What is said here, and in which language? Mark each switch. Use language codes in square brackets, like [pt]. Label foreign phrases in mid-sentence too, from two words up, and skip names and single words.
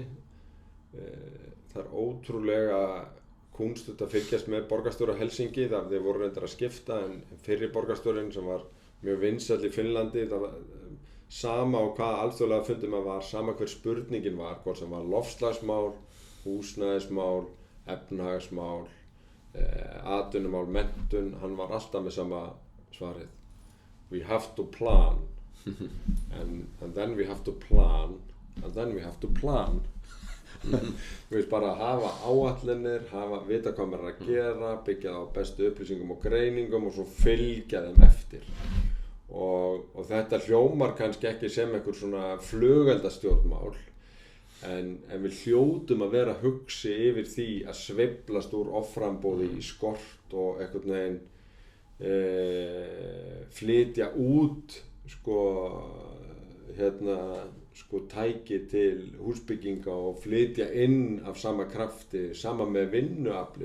[is] Það ótrúlega kúnstugt að fylgjast með borgarstjóra Helsingi þegar þeir voru reyndar að skipta en fyrri borgarstjórinn sem var mjög vinsæll í Finnlandi það var sama á hvaða alþjóðlega fundum það var, sama hver spurningin var, hvort sem var loftslagsmál, húsnæðismál, efnahagsmál, atvinnumál, menntun, hann var alltaf með sama svarið. [en] We have to plan and then we have to plan and then we have to plan. [is] Við veist bara að hafa áætlanir, vita hvað maður að gera, byggja það á bestu upplýsingum og greiningum og svo fylgja þeim eftir. Og þetta hljómar kannski ekki sem einhver svona flugeldastjórnmál en við hljótum að vera hugsi yfir því að sveiflast úr offramboði í skort og einhvern veginn flytja út tæki til húsbygginga og flytja inn af sama krafti, sama með vinnuafli.